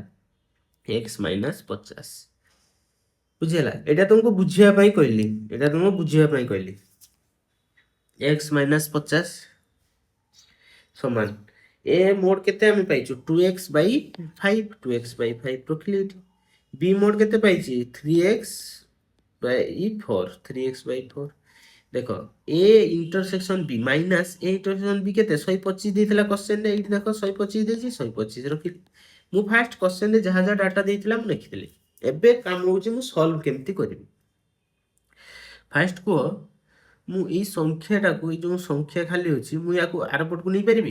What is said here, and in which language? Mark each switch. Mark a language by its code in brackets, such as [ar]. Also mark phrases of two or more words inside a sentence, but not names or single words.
[en] x minus 50. ବୁଝିହେଲା? [or] ଏଇଟା ତୁମକୁ ବୁଝିବା ପାଇଁ କହିଲି। ଏଇଟା ତୁମକୁ ବୁଝିବା ପାଇଁ କହିଲି। [en] x minus 50 [or] ସମାନ [en] A mode [or] କେତେ ଆମେ ପାଇଛୁ? [en] 2x by 5. 2x by 5 ରଖିଲି ଏଠି। B mode [or] କେତେ ପାଇଛି? [en] 3x by 4. 3x by 4. দেখো A intersection B minus A intersection B কেতে? [or] 125 ଦେଇଥିଲା କ୍ୱେଶ୍ଚନରେ। ଏଇଠି ଦେଖ 125 ଦେଇଛି, 125 ରଖିଲି। ମୁଁ ଫାଷ୍ଟ କ୍ୱେଶ୍ଚନରେ ଯାହା ଯାହା ଡାଟା ଦେଇଥିଲା ମୁଁ ଲେଖିଦେଲି। ଏବେ କାମ ହେଉଛି ମୁଁ ସଲ୍ଭ କେମିତି କରିବି। ଫାଷ୍ଟ କୁହ, ମୁଁ ଏଇ ସଂଖ୍ୟାଟାକୁ, ଏଇ ଯେଉଁ ସଂଖ୍ୟା ଖାଲି ଅଛି, ମୁଁ ୟାକୁ ଆର ପଟକୁ ନେଇପାରିବି?